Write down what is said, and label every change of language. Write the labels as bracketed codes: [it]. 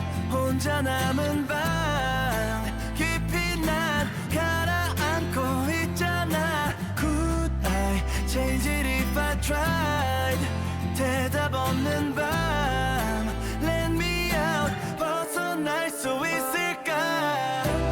[ko] 혼자 남은 밤 깊이 난 가라앉고 있잖아. [en] Could I change it if I tried? [ko] 대답 없는 밤 [en] Let me out [ko] 벗어날 수 있을까?